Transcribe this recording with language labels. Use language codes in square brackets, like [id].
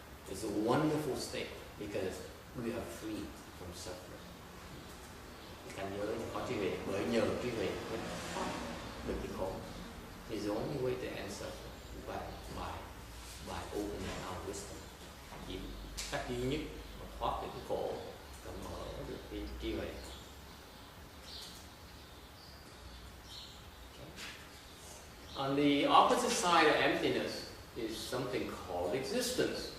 [en] It's a wonderful state because we are free from suffering. [vi] Cái cảnh giới có trí huệ bởi nhờ trí huệ mới thoát được cái khổ. [en] Is the only way to end suffering by opening our wisdom. [vi] Chỉ cách duy nhất mà thoát được cái khổ và mở được cái trí huệ. [en] On the opposite side of emptiness is something called existence.